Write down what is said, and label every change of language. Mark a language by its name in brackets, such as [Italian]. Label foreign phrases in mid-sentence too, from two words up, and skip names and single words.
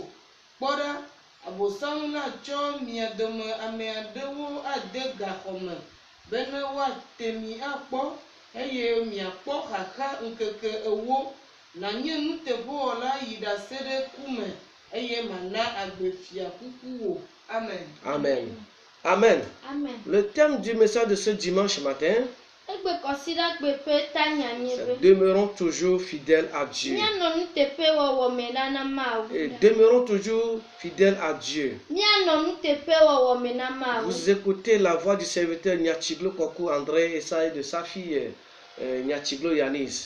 [Ewe] Kpɔ ɖa, Abosam la tsɔ mia dome ame aɖewo ade gaxɔ me bena woate mi akpɔ eye miakpɔ xaxa ŋkeke ewo. Nanye nuteƒewɔla yi ɖase ɖe kume eye mana agbefia kuku wo. Amen. Amen. Amen. [French] Le thème du message de ce dimanche matin, c'est demeurons toujours fidèles à Dieu. Et demeurons toujours fidèles à Dieu. Vous écoutez la voix du serviteur Nyachiglo Kokou André et ça de sa fille Nyachiglo Yanis.